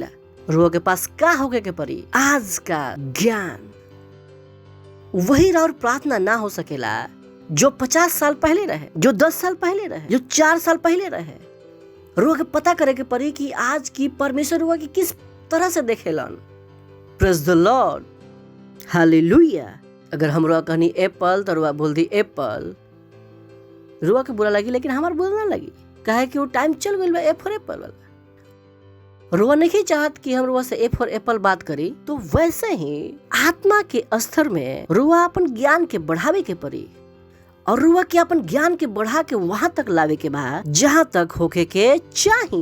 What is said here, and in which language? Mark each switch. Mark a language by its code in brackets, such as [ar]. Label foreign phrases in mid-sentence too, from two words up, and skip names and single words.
[bho] रुआ के पास का होके के परी आज का ज्ञान। वही राउर प्रार्थना ना हो सकेला जो 50 साल पहले रहे, जो 10 साल पहले रहे, जो 4 साल पहले रहे। रुआ के पता करे के पड़ी कि आज की परमेश्वर रुआ की किस तरह से देखेलन। [en] Praise the Lord, हालेलुया। [bho] अगर हम रुआ कहनी एप्पल तो रुआ बोल दी एप्पल, रुआ के बुरा लगी, लेकिन हमार बुरा ना लगी, कहे कि वो टाइम चल गई बा [en] A for apple [bho] वाला। रुआ नहीं चाहत कि हम रुआ से [en] A for apple [bho] बात करी। तो वैसे ही आत्मा के स्तर में रुआ अपन ज्ञान के बढ़ावे के पड़ी, और रुआ के अपन ज्ञान के बढ़ा के वहां तक लावे के बाद जहां तक होके के चाही।